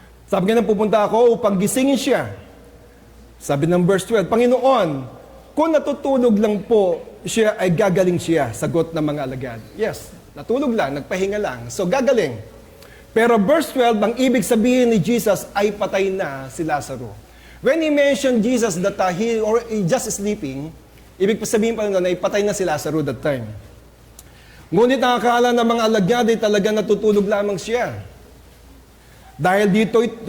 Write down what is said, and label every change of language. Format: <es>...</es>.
<tl>Sabi niya, pupunta ako upang gisingin siya. Sabi ng verse 12, Panginoon, kung natutulog lang po siya, ay gagaling siya, sagot ng mga alagad. Yes, natulog lang, nagpahinga lang. So, gagaling. Pero verse 12, ang ibig sabihin ni Jesus ay patay na si Lazaro.</tl> <en>When he mentioned Jesus that he just sleeping,</en> <tl>ibig sabihin pa na ipatay na si Lazarus</tl> <en>that time.</en> <tl>Ngunit ang akala ng mga alagad ay talaga natutulog lamang siya. Dahil dito'y</tl>